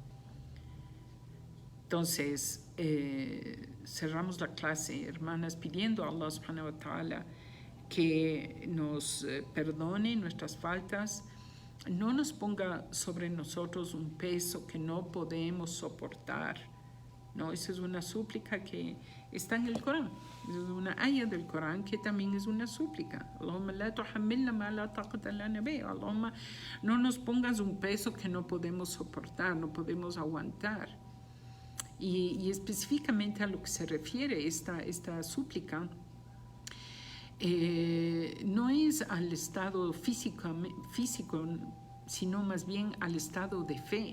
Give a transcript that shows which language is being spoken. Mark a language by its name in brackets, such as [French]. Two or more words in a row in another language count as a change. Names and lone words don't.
[Spanish] Entonces, cerramos la clase, hermanas, pidiendo a [Arabic] الله سبحانه وتعالى [Spanish] que nos perdone nuestras faltas, no nos ponga sobre nosotros un peso que no podemos soportar, ¿no? Esa es una súplica que está en el Corán, es una ayah del Corán que también es una súplica. [Arabic] اللهم لا تحملنا ما لا طاقة لنا به. Allahumma, [Spanish] no nos pongas un peso que no podemos soportar, no podemos aguantar. Y específicamente a lo que se refiere esta súplica, no es al estado físico, sino más bien al estado de fe.